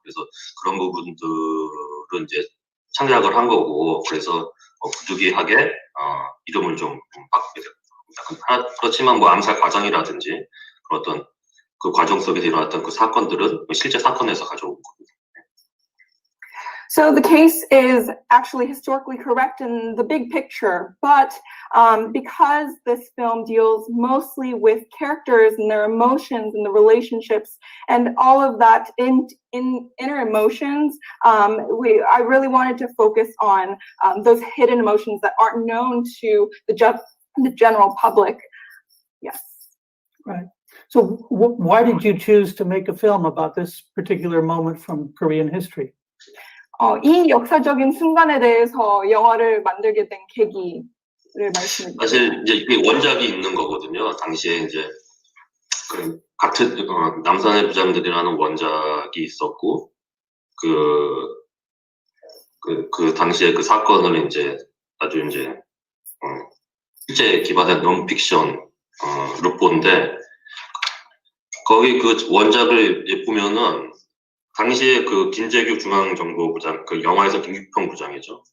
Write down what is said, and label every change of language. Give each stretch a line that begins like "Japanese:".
Korean: 그래서 그런 부분들은 이제 창작을 한 거고, 그래서 부득이하게 이름을 좀 바꾸게 됐고, 그렇지만 뭐 암살 과정이라든지 그런 어떤 그 과정 속에서 일어났던 그 사건들은 실제 사건에서 가져온 겁니다.
English: So the case is actually historically correct in the big picture, but because this film deals mostly with characters and their emotions and the relationships and all of that in inner emotions, I really wanted to focus on those hidden emotions that aren't known to the general public. Yes. Right. So why did you choose to make a film about this particular moment from Korean history?
Korean: 이 역사적인 순간에 대해서 영화를 만들게 된 계기를 말씀해 주세요. 사실 이제 이게 원작이 있는 거거든요. 당시에 이제 그 같은 남산의 부장들이라는 원작이 있었고 그 당시에 그 사건을 이제 아주 이제 실제 기반의 논픽션 루포인데 거기 그 원작을 보면은 당시에 그 김재규 중앙정보부장, 그 영화에서 김규평 부장이죠.